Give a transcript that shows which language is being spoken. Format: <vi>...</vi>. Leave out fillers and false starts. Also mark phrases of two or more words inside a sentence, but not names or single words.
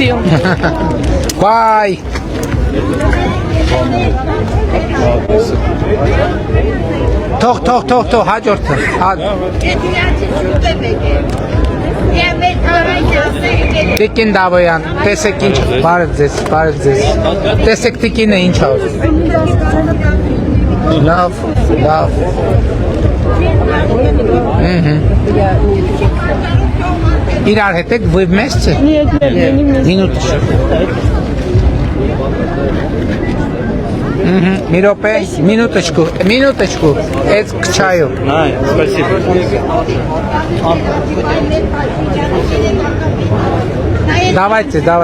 <hy>Բայ։ Թող, հաջորդը։ Տիկին Դավոյան, տեսեք ինչ, բարև ձեզ, տեսեք տիկինը ինչ ավ։ Լավ։ Իրար հետ եք,</hy> <ru>вы вместе? Нет, не вместе. Минуточку, это к чаю. Спасибо. Давайте.</ru>